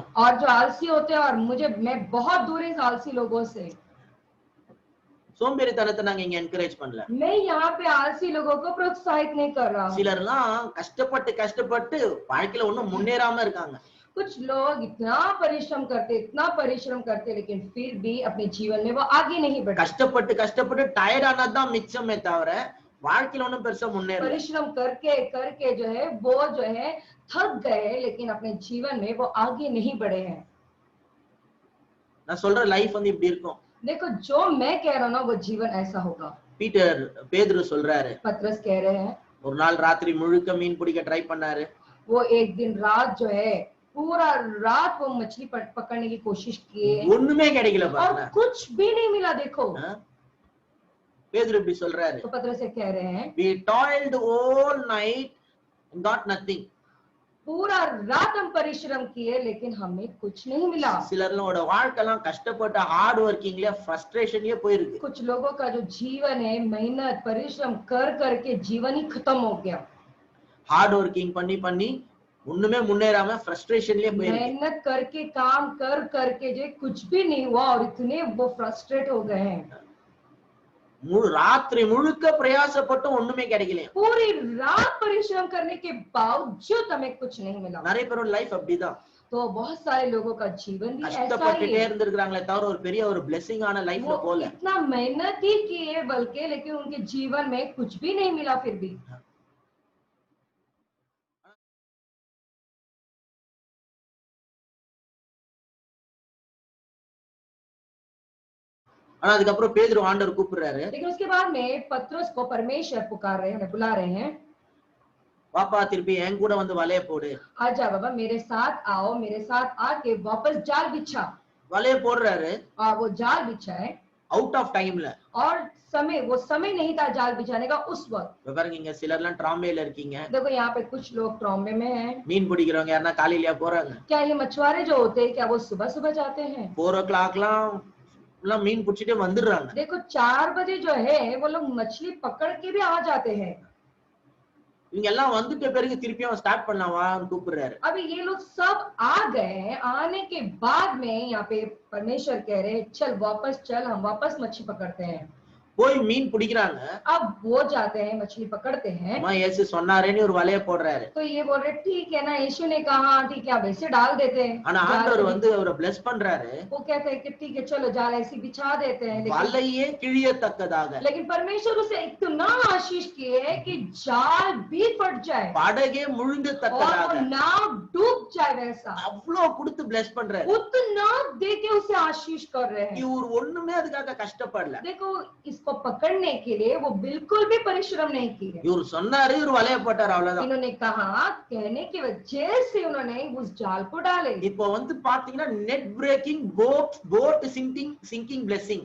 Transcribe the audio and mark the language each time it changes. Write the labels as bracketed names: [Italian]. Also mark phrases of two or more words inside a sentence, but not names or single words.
[Hindi] और जो आलसी होते हैं और मैं बहुत दूर इस आलसी लोगों से। [Tamil] சோம்பேறித்தனத்தை நாங்க இங்க என்கரேஜ் பண்ணல. [Hindi] मैं यहाँ पे आलसी लोगों को प्रोत्साहित नहीं कर रहा हूँ। [Tamil] சிலர்லாம் கஷ்டப்பட்டு கஷ்டப்பட்டு வாழ்க்கையில ஒண்ணும் முன்னேறாம இருக்காங்க. [Hindi] कुछ लोग इतना परिश्रम करते लेकिन फिर भी अपने जीवन में वो आगे नहीं बढ़े। [Tamil] கஷ்டப்பட்டு கஷ்டப்பட்டு டயர்ட் ஆனதுதான் மிச்சமே தவிர வாழ்க்கையில ஒண்ணும் பெருசா முன்னேறல. [Hindi] परिश्रम करके करके जो है वो जो है थक गए लेकिन अपने जीवन में वो आगे नहीं बढ़े हैं। [Tamil] நான் சொல்ற லைஃப் வந்து இப்படி இருக்கும். [Hindi] देखो जो मैं कह रहा हूँ ना वो जीवन ऐसा होगा। [Tamil] பேதுரு சொல்றாரு, [Hindi] पतरस कह रहे हैं [Tamil] ஒரு நாள் ராத்திரி முழுக்க மீன் பிடிக்க ட்ரை பண்ணாரு. [Hindi] वो एक दिन रात जो है पूरा रात वो मछली पकड़ने की कोशिश किए [Tamil] ஒண்ணுமே கிடைக்கல [Hindi] और [Tamil] பாருங்க. [Hindi] कुछ भी नहीं मिला। देखो [Tamil] பேதுரு இப்படி சொல்றாரு, [Hindi] तो पतरस से कह रहे हैं [English] we toiled all night and got nothing. [Hindi] पूरा रात हम परिश्रम किए लेकिन हमें कुछ नहीं मिला। [Tamil] சிலரோட வாழ்க்கைலாம் கஷ்டப்பட்டு [English] hard working [Tamil] ஃப்ரஸ்ட்ரேஷன்லயே போயிருக்கு. [Hindi] कुछ लोगों का जो जीवन है मेहनत परिश्रम कर करके जीवन ही खत्म हो गया। [English] hard working [Tamil] பண்ணி பண்ணி ஒண்ணுமே முன்னேறாம ஃப்ரஸ்ட்ரேஷன்லயே போயிருக்கு. [Hindi] मेहनत करके काम कर करके जो कुछ भी नहीं हुआ और इतने वो फ्रस्ट्रेट हो गए हैं। [Tamil] ராத்திரி முழுக்க பிரயாசப்பட்டு ஒண்ணுமே கிடைக்கல. [Hindi] पूरी रात परिश्रम करने के बावजूद हमें कुछ नहीं मिला। [Tamil] நிறைய பேரோட லைஃப் அப்படிதான். [Hindi] तो बहुत सारे लोगों का जीवन भी ऐसा ही [Tamil] கஷ்டப்பட்டுட்டே [Hindi] है। [Tamil] இருந்திருக்காங்களே தவிர ஒரு பெரிய ஒரு பிளெஸிங் ஆன லைஃப்ல [Hindi] वो [Tamil] போல. [Hindi] इतना मेहनत ही किए बल्कि लेकिन उनके जीवन में कुछ भी नहीं मिला फिर भी। [Tamil] ஆனா அதுக்கப்புறம் பேதுரு ஆண்டவர் கூப்பிடுறாரு, [Hindi] लेकिन उसके बाद में पतरस को परमेश्वर पुकार रहे हैं बुला रहे हैं [Tamil] பாப்பா திருப்பி என் கூட வந்து வலைய போடு. [Hindi] आजा बाबा मेरे साथ आओ मेरे साथ आके वापस जाल बिछा। [Tamil] வலைய போடுறாரு [Hindi] और वो जाल बिछाए [English] out of time. [Hindi] और वो समय नहीं था जाल बिछाने का उस वक्त। [Tamil] பாருங்க இங்க சிலர்லாம் ட்ராம்பேல இருக்கீங்க. [Hindi] देखो यहाँ पे कुछ लोग ट्रॉम्बे में हैं। [Tamil] மீன் பிடிக்கிறவங்க யாரனா காலையிலயா போறாங்க? [Hindi] क्या ये मछुआरे जो होते हैं क्या वो सुबह सुबह जाते हैं? [Tamil] 4 o'clockலாம் எல்லாம் மீன் பிடிச்சிட்டே வந்துடுறாங்க. [Hindi] देखो 4 बजे जो है वो लोग मछली पकड़ के भी आ जाते हैं। [Tamil] இவங்க எல்லாம் வந்துட்ட பிறகு திருப்பியும் ஸ்டார்ட் பண்ணலாம் வான்னு கூப்பிடுறாரு. [Hindi] अभी ये लोग सब आ गए हैं। आने के बाद में यहाँ पे परमेश्वर कह रहे हैं चल वापस चल हम वापस मछली पकड़ते हैं। [Tamil] போய் மீன் பிடிக்கிறாங்க. [Hindi] अब वो जाते हैं मछली पकड़ते हैं। [Tamil] அம்மா இயேசு சொன்னாரேன்னு ஒரு வலைய போடுறாரு. [Hindi] तो ये बोल रहे ठीक है ना यीशु ने कहा ठीक है अब ऐसे डाल देते हैं। [Tamil] ஆனா ஆண்டவர் வந்து அவரை bless பண்றாரு. [Hindi] वो कहते हैं कि ठीक है चलो जाल ऐसे बिछा देते हैं। [Tamil] வலையே கிழியத்தக்கதாக. [Hindi] लेकिन परमेश्वर उसे इतना आशीष किए कि जाल भी फट जाए [Tamil] படகே [Hindi] और [Tamil] முழுங்கத்தக்கதாக. [Hindi] वो नाव डूब जाए वैसा [Tamil] அவ்வளவு கொடுத்து bless பண்றாரு. [Hindi] उतना दे के उसे आशीष कर रहे हैं। [Tamil] இவர் ஒண்ணுமே அதுக்காக கஷ்டப்படல. [Hindi] देखो इसको पकड़ने के लिए वो बिल्कुल भी परिश्रम नहीं किए। [Tamil] இவர் சொன்னாரு இவர் வலைய போட்டாரு அவ்வளவுதான். [Hindi] इन्होंने कहा कहने की वजह से उन्होंने उस जाल को डाले। [Tamil] இப்போ வந்து பாத்தீங்கன்னா [English] net breaking boat sinking blessing.